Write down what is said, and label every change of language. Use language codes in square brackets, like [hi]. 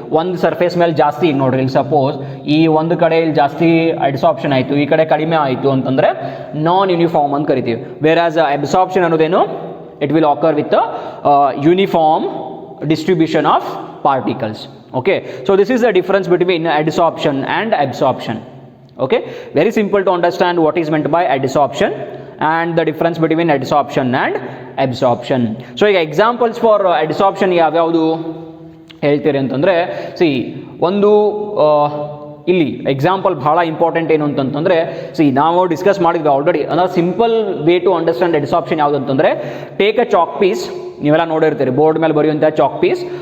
[kn] ಒಂದು ಸರ್ಫೇಸ್ ಮೇಲೆ ಜಾಸ್ತಿ, ಈಗ ನೋಡ್ರಿ ಇಲ್ಲಿ ಸಪೋಸ್ ಈ ಒಂದು ಕಡೆ ಇಲ್ಲಿ ಜಾಸ್ತಿ ಅಡ್ಸಾರ್ಪ್ಷನ್ ಆಯಿತು, ಈ ಕಡೆ ಕಡಿಮೆ ಆಯಿತು ಅಂತಂದ್ರೆ ನಾನ್ ಯೂನಿಫಾರ್ಮ್ ಅಂತ ಕರಿತೀವಿ. [en] Whereas absorption ಅನ್ನೋದೇನು, it will occur with uniform distribution of particles. Okay. So this is the difference between adsorption and absorption. Okay, very simple to understand what is meant by adsorption and the difference between adsorption and absorption. [kn] So ಈಗ examples for adsorption ಯಾವ್ಯಾವುದು ಹೇಳ್ತೀರಿ ಅಂತಂದರೆ, C ಒಂದು ಇಲ್ಲಿ example ಭಾಳ important ಏನು ಅಂತಂತಂದರೆ, C ನಾವು ಡಿಸ್ಕಸ್ ಮಾಡಿದ್ವಿ ಆಲ್ರೆಡಿ. ಅಂದರೆ [en] simple way to understand [kn] adsorption ಯಾವುದು ಅಂತಂದರೆ, [en] take a chalk piece, [kn] ನೀವೆಲ್ಲ ನೋಡಿರ್ತೀರಿ ಬೋರ್ಡ್ ಮೇಲೆ ಬರೆಯುವಂಥ ಚಾಕ್ ಪೀಸ್.